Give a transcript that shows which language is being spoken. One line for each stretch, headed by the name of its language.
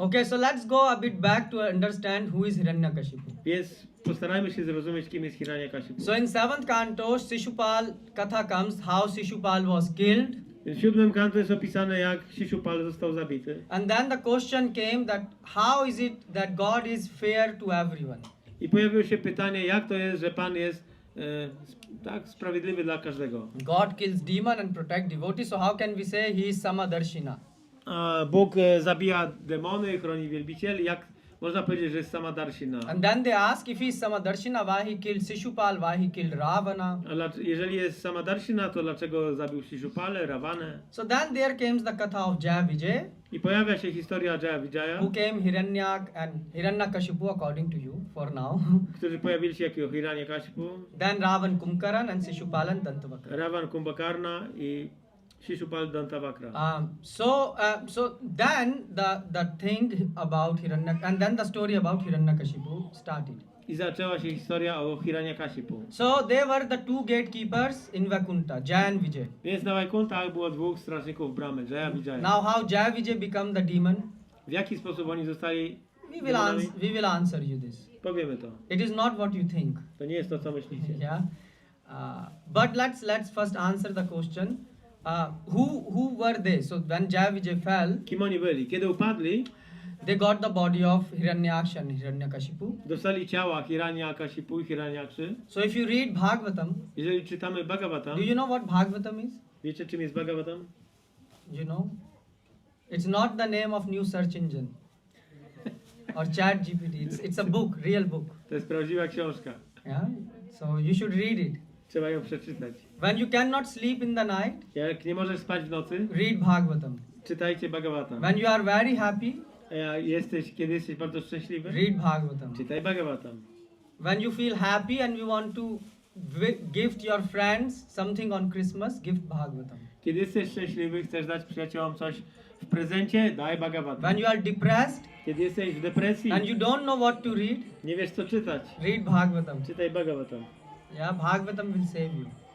English: Okay, so let's go a bit back to understand who is Hiranyakashipu.
Polish: Więc postarajmy się zrozumieć, kim jest Hiranyakashipu.
English: So in 7th canto, Shishupal Katha comes, how Shishupal was killed.
Polish: W 7 kanto jest opisane, jak Shishupal został zabity.
English: And then the question came that how is it that God is fair to everyone?
Polish: I pojawiło się pytanie, jak to jest, że Pan jest tak sprawiedliwy dla każdego.
English: God kills demon and protect devotees, so how can we say he is Samadarshina?
Polish: Bóg zabija demony, chroni wielbicieli. Jak można powiedzieć, że jest Samadarshina?
English: And then they ask if he is Samadarshina, why he killed Shishupal, why he killed Ravana?
Polish: Jeżeli jest Samadarshina, to dlaczego zabił Shishupalę, Ravanę?
English: So then there comes the katha of Jaya and Vijaya,
Polish: I pojawia się historia Jaya and Vijaya,
English: who came Hiranyak and Hiranyakashipu according to you for now.
Polish: którzy pojawili się jako Hiranyakashipu,
English: Then Ravan Kumkaran and Sishupalan Dantavakra.
Polish: Ravan Kumbhakarna i Shishupal Dantavakra.
English: So then the thing about Hiranyak, and then the story about Hiranyakashipu started.
Polish: I zaczęła się historia o Hiranyakashipu.
English: So they were the two gatekeepers in Vaikuntha, Jaya and Vijaya.
Polish: Więc na Vaikuntach było dwóch strażników bramy, Jaya i Vijaya.
English: Now how Jaya Vijaya become the demon?
Polish: W jaki sposób oni zostali
English: We will answer you this.
Polish: Powiemy to.
English: It is not what you think.
Polish: To nie jest to, co myślicie.
English: Yeah. But let's first answer the question. Who were they? So when Jaya Vijaya fell,
Polish: Kim oni byli? Kiedy upadli,
English: they got the body of Hiranyaksha and Hiranyakashipu.
Polish: dostali ciała Hiranyakashipu i Hiranyakszy.
English: So if you read Bhagavatam,
Polish: Jeżeli czytamy Bhagavatam,
English: do you know what Bhagavatam is?
Polish: wiecie, czym jest Bhagavatam?
English: You know? It's not the name of new search engine or chat GPT. It's a book, real book.
Polish: To jest prawdziwa książka.
English: Yeah. So you should read it.
Polish: Trzeba ją przeczytać.
English: When you cannot sleep in the night,
Polish: Jak nie możesz spać w nocy,
English: read Bhagavatam.
Polish: czytajcie Bhagavatam.
English: When you are very happy,
Polish: Kiedy jesteś bardzo szczęśliwy,
English: read Bhagavatam.
Polish: czytaj Bhagavatam.
English: When you feel happy and you want to gift your friends something on Christmas, gift Bhagavatam.
Polish: Kiedy jesteś szczęśliwy, chcesz dać przyjaciołom coś w prezencie, daj Bhagavatam.
English: When you are depressed
Polish: Kiedy jesteś w depresji,
English: and you don't know what to read,
Polish: nie wiesz co czytać,
English: read Bhagavatam.
Polish: czytaj Bhagavatam.
English: Yeah, Bhagavatam will save you.